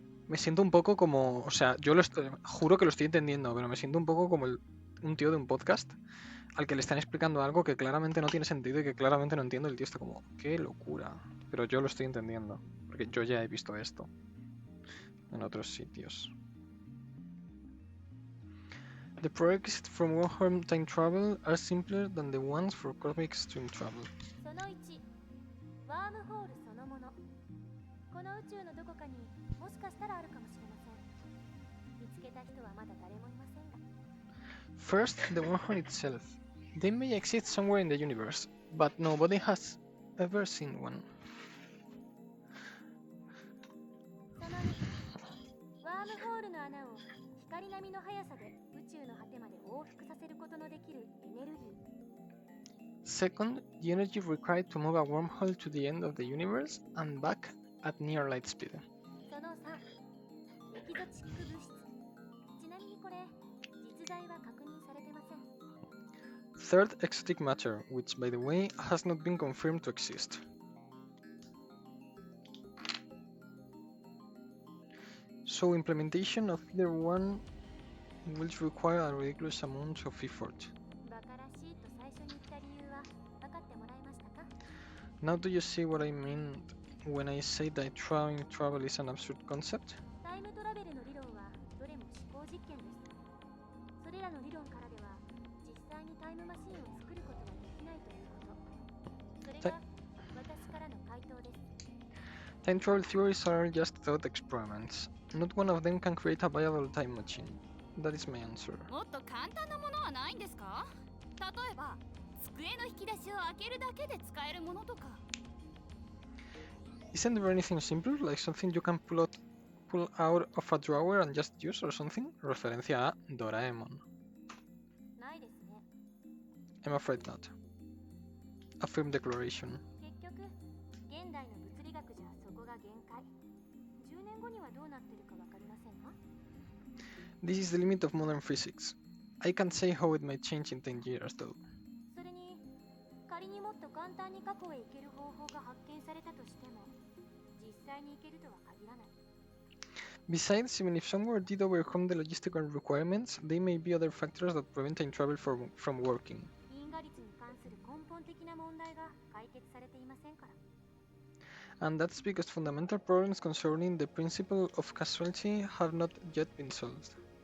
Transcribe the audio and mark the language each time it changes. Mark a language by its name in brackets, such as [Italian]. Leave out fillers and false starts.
[Spanish] Me siento un poco como, o sea, yo juro que lo estoy entendiendo, pero me siento un poco como un tío de un podcast al que le están explicando algo que claramente no tiene sentido y que claramente no entiendo. El tío está como, qué locura. Pero yo lo estoy entendiendo, porque yo ya he visto esto en otros sitios. [English] The projects from wormhole time travel are simpler than the ones for cosmic stream travel. [Japanese] その1、ワームホールそのもの。この宇宙のどこかにもしかしたらあるかもしれません。見つけた人はまだ誰もいませんが。 [English] First, the wormhole itself. They may exist somewhere in the universe, but nobody has ever seen one. [Japanese] その2、ワームホールの穴を光並みの速さで宇宙の果てまで往復させることのできるエネルギー。 [English] Second, the energy required to move a wormhole to the end of the universe and back at near light speed. [Japanese] その3、エキゾチック物質。ちなみにこれ、実在は確認されてません。 [English] Third, exotic matter, which by the way has not been confirmed to exist. So implementation of either one will require a ridiculous amount of effort. [Japanese] バカらしいと最初に言った理由は分かってもらえましたか？ [English] Now do you see what I mean when I say that time travel is an absurd concept? [Japanese] タイムトラベルの理論はどれも思考実験です。それらの理論からでは実際にタイムマシンを作ることはできないということ。それが私からの回答です。 [English] Time travel theories are just thought experiments. Not one of them can create a viable time machine. That is my answer. [Japanese] もっと簡単なものはないんですか？例えば作机の引き出しを開けるだけで使えるものとか。 [English] Isn't there anything simpler, like something you can pull out of a drawer and just use or something? [Spanish] Referencia a Doraemon. [Japanese] ないですね。 [English] I'm afraid not. A firm declaration. [Japanese] 結局現代の物理学じゃそこが限界。 10年後にはどうなってるかわかりませんが。 [English] This is the limit of modern physics. I can't say how it might change in 10 years, though. [Japanese] それに仮にもっと簡単に過去へ行ける方法が発見されたとしても、実際に行けるとは限らない。 [English] Besides, even if somewhere did overcome the logistical requirements, there may be other factors that prevent time travel from working. [Japanese] 因果率に関する根本的な問題が解決されていませんから。 [English] And that's because fundamental problems concerning the principle of causality have not yet been solved.